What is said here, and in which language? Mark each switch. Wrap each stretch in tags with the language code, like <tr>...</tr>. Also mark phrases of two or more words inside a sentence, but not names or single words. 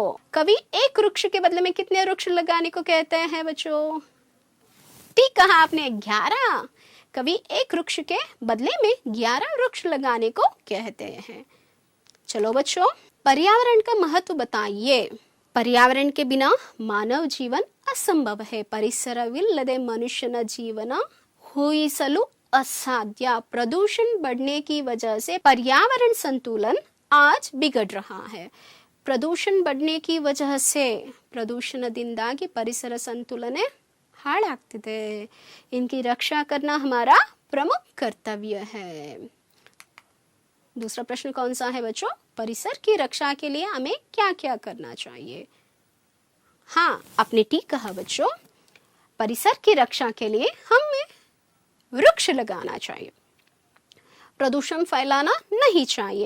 <hi>कवि एक वृक्ष के बदले में कितने वृक्ष लगाने को कहते हैं बच्चों? ठीक कहा आपने, 11. कवि एक वृक्ष के बदले में 11 वृक्ष लगाने को कहते हैं. चलो बच्चों, पर्यावरण का महत्व बताइए. पर्यावरण के बिना मानव जीवन असंभव है.</hi> <kn>ಪರಿಸರವಿಲ್ಲದೆ ಮನುಷ್ಯನ ಜೀವನ ಊಹಿಸಲು असाध्य.</kn> <hi>प्रदूषण बढ़ने की वजह से पर्यावरण संतुलन आज बिगड़ रहा है. प्रदूषण बढ़ने की वजह से,</hi> <kn>ಪ್ರದೂಷಣದಿಂದಾಗಿ ಪರಿಸರ ಸಂತುಲನ ಹಾಳಾಗ್ತಿದೆ.</kn> <hi>इनकी रक्षा करना हमारा प्रमुख कर्तव्य है. दूसरा प्रश्न कौन सा है बच्चों? परिसर की रक्षा के लिए हमें क्या क्या करना चाहिए? हाँ, आपने ठीक कहा बच्चों. परिसर की रक्षा के लिए हमें वृक्ष लगाना चाहिए, प्रदूषण फैलाना नहीं चाहिए।</hi>